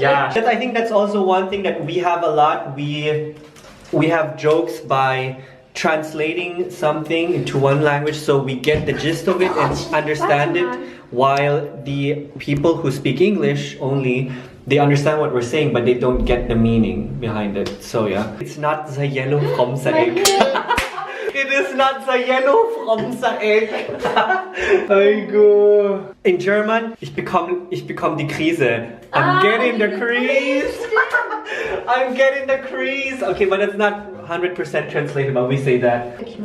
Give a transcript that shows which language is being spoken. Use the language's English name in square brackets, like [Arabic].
[English] Yeah, I think that's also one thing that we have a lot. We have jokes by translating something into one language so we get the gist of it and understand it, while the people who speak English only, they understand what we're saying but they don't get the meaning behind it. So yeah, it's not the yellow from the egg. It is not the yellow from the egg. In German, [German] ich bekomme die Krise. [English] I'm getting the crease. I'm getting the crease. Okay, but it's not 100% translated, but we say that.